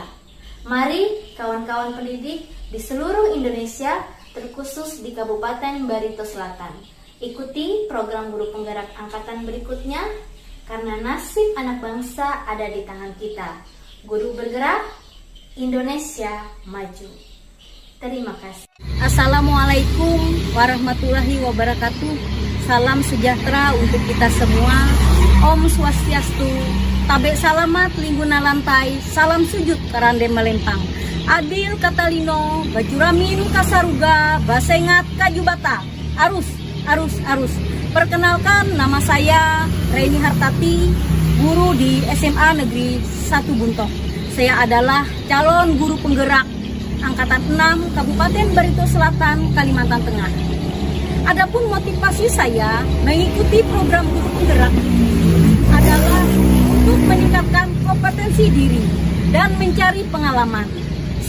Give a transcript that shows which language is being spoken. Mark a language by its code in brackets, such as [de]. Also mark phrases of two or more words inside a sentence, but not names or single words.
[id] Mari kawan-kawan pendidik di seluruh Indonesia, terkhusus di Kabupaten Barito Selatan, ikuti program guru penggerak angkatan berikutnya, karena nasib anak bangsa ada di tangan kita. Guru bergerak, Indonesia maju. Terima kasih. [ar] السلام عليكم ورحمة الله وبركاته. [id] Salam sejahtera untuk kita semua. [ban] Om Swastiastu. [nij] Tabe salamat lingguna lantai. Salam sujud karande melempang. Adil Katalino, Bajuramin Kasaruga, Basengat Kajubata. Arus. [id] Perkenalkan, nama saya Reni Hartati, guru di SMA Negeri 1 Buntok. Saya adalah calon guru penggerak angkatan 6 Kabupaten Barito Selatan, Kalimantan Tengah. Adapun motivasi saya mengikuti program guru penggerak adalah untuk meningkatkan kompetensi diri dan mencari pengalaman.